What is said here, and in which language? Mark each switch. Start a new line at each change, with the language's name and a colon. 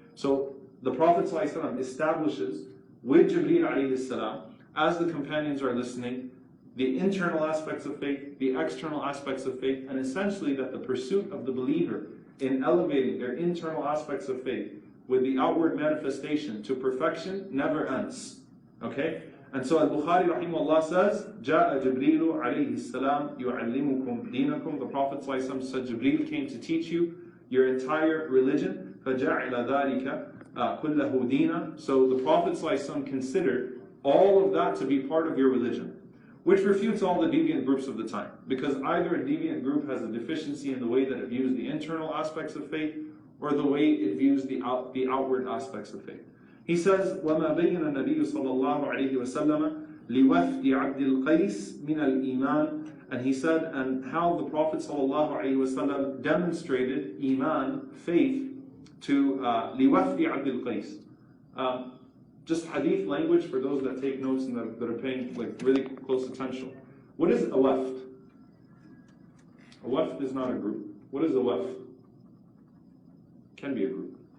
English: So the Prophet ﷺ establishes with Jibreel alayhi salam, as the companions are listening, the internal aspects of faith, the external aspects of faith, and essentially that the pursuit of the believer in elevating their internal aspects of faith with the outward manifestation to perfection never ends. Okay? And so al-Bukhari rahimahullah says,
Arabic: جَاءَ جِبْرِيلُ عَلَيْهِ السَّلَامُ يُعَلِّمُكُمْ دِينَكُمْ.
English: The Prophet ﷺ said, Jibreel came to teach you your entire religion.
Arabic: فَجَعِلَ ذَلِكَ كُلَّهُ دِينًا.
English: So the Prophet ﷺ considered all of that to be part of your religion, which refutes all the deviant groups of the time. Because either a deviant group has a deficiency in the way that it views the internal aspects of faith, or the way it views the outward aspects of faith. He says,
Arabic: وَمَا بَيَّنَ النَّبِيُّ صَلَّى اللَّهُ عَلَيْهِ وَسَلَّمَ لِوَفْدِ عَبْدِ الْقَيْسِ مِنَ الْإِيمَانِ.
English: And he said, and how the Prophet ﷺ demonstrated Iman, faith, to
Arabic: لِوَفْدِ عَبْدِ الْقَيْسِ.
English: Just hadith language for those that take notes and that are paying like really close attention. What is a wafd? A wafd is not a group. What is a wafd? Can be a group.